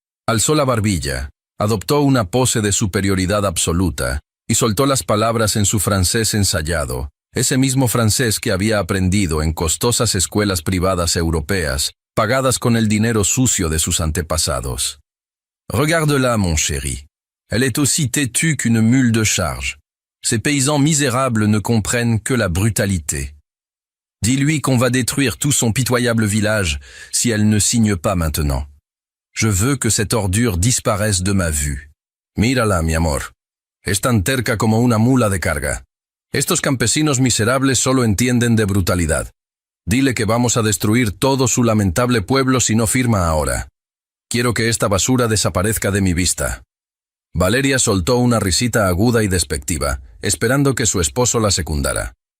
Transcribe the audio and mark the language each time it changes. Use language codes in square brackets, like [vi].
[es] Alzó la barbilla, adoptó una pose de superioridad absoluta, y soltó las palabras en su francés ensayado, ese mismo francés que había aprendido en costosas escuelas privadas europeas, pagadas con el dinero sucio de sus antepasados. [fr] «Regarde-la, mon chéri. Elle est aussi têtue qu'une mule de charge. Ces paysans misérables ne comprennent que la brutalité. Dis-lui qu'on va détruire tout son pitoyable village si elle ne signe pas maintenant. Je veux que cette ordure disparaisse de ma vue. [es] Mírala, mi amor. Es tan terca como una mula de carga. Estos campesinos miserables solo entienden de brutalidad. Dile que vamos a destruir todo su lamentable pueblo si no firma ahora. Quiero que esta basura desaparezca de mi vista». Valeria soltó una risita aguda y despectiva, esperando que su esposo la secundara.